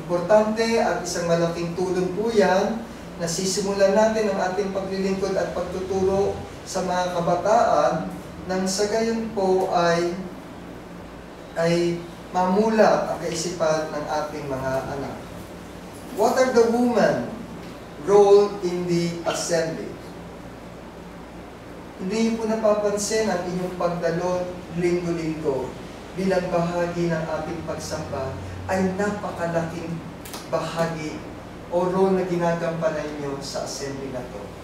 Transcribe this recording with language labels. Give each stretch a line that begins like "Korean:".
Filipino: Importante at isang malaking tulong po yan na sisimulan natin ang ating paglilingkod at pagtuturo sa mga kabataan nang sa gayon po ay mamulat ang kaisipan ng ating mga anak.
English: What are the women role in the assembly?
Filipino: Hindi niyo po napapansin ang inyong pagdalo linggo-linggo bilang bahagi ng ating pagsamba ay napakalaking bahagi o role na ginagampanan niyo sa assembly na to.